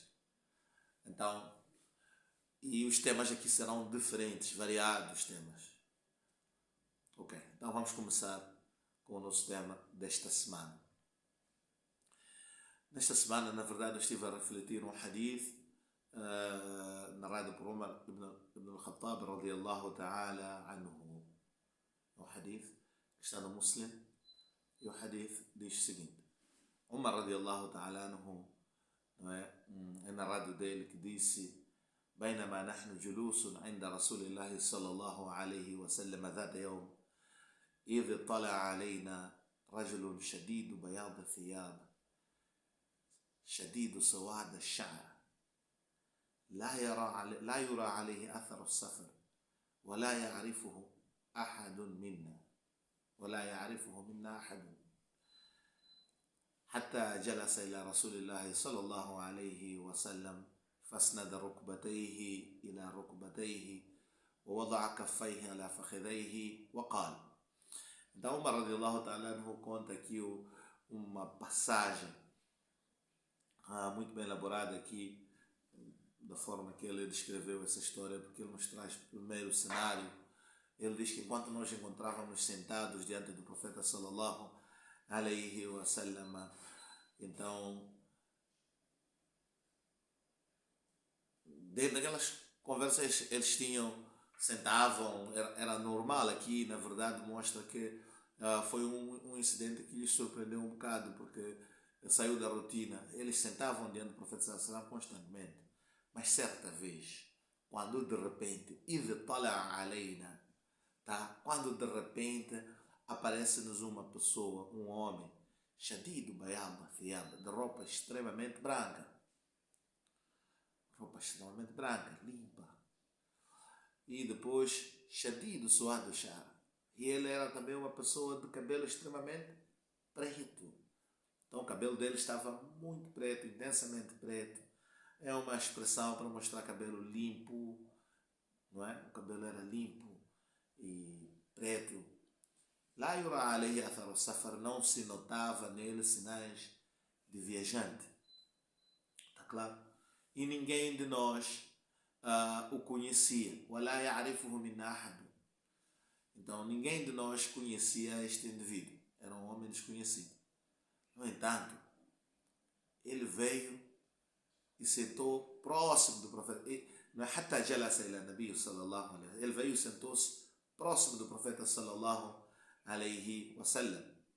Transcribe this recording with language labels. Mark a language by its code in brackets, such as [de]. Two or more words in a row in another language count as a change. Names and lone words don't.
[pt] Então, e os temas aqui serão diferentes, variados temas. Ok, então vamos começar com o nosso tema desta semana. Nesta semana, na verdade, eu estive a refletir um hadith narrado por Umar ibn al-Khattab [ar] رضي الله تعالى عنه. [pt] Um hadith que está no Muslim, e o hadith diz o seguinte: Umar [ar] رضي الله تعالى عنه, [pt] é narrado dele que disse: [ar] بينما نحن جلوس عند رسول الله صلى الله عليه وسلم ذات يوم إذ طلع علينا رجل شديد بياض الثياب شديد سواد الشعر لا يرى عليه أثر السفر ولا يعرفه منا أحد حتى جلس إلى رسول الله صلى الله عليه وسلم فاسند ركبتيه إلى ركبتيه ووضع كفيه على فخذيه وقال. [pt] Então, Umar [ar] رضي الله تعالى عنه [pt] conta aqui uma passagem muito bem elaborada aqui, da forma que ele descreveu essa história, porque ele nos traz primeiro o cenário. Ele diz que enquanto nós encontrávamos sentados diante do profeta [ar] صلى الله عليه وسلم, [pt] então, dentro daquelas conversas eles sentavam, era normal. Aqui, na verdade, mostra que foi um incidente que lhes surpreendeu um bocado, porque saiu da rotina. Eles sentavam diante do profeta [ar] صلى الله عليه وسلم [pt] constantemente, mas certa vez, quando de repente quando de repente aparece-nos uma pessoa, um homem, [ar] شديد بياض الثياب, [pt] de roupa extremamente branca, roupa extremamente branca, limpa. E depois, [ar] شديد سواد الشعر. [pt] E ele era também uma pessoa de cabelo extremamente preto. Então o cabelo dele estava muito preto, intensamente preto. É uma expressão para mostrar cabelo limpo, não é? O cabelo era limpo e preto. [ar] لا يرى عليه أثر السفر, [pt] não se notava nele sinais de viajante. Está claro? E ninguém de nós o conhecia. [ar] ولا يعرفه من أحد. [pt] Então ninguém de nós conhecia este indivíduo. Era um homem desconhecido. No entanto, ele veio e sentou próximo do profeta. [ar] حتى جلس إلى النبي صلى الله عليه وسلم. [pt] Ele veio e sentou-se próximo do profeta [ar] صلى الله عليه وسلم.